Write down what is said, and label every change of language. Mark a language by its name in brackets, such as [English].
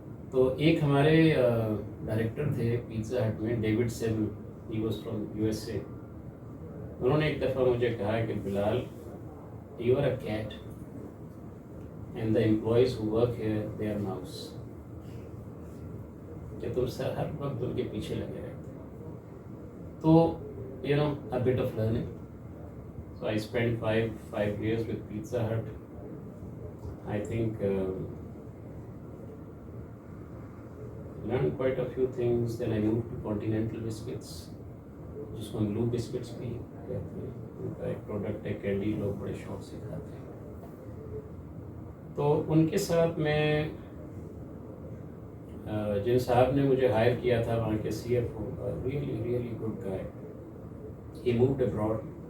[Urdu] تو ایک ہمارے ڈائریکٹر تھے پیزا ہٹ میں، David sable, [English] He was from USA. [Urdu] انہوں نے ایک دفعہ مجھے کہا کہ بلال، [English] you are a cat and the employees who work here they are mouse, [Urdu] کہ تم سر ہر وقت ان کے پیچھے لگے رہتے. [English] تو you know a bit of learning. So I spent five years with Pizza Hut. I think learned quite a few things. Then I moved to Continental Biscuits, [Urdu] جس کو ہم Blue Biscuits بھی کہتے ہیں. ان کا ایک پروڈکٹ ہے کینڈی، لوگ بڑے شوق سے کھاتے ہیں. تو ان کے ساتھ میں جن صاحب نے مجھے ہائر کیا تھا وہاں کے CFO، [English] really good guy. He moved abroad.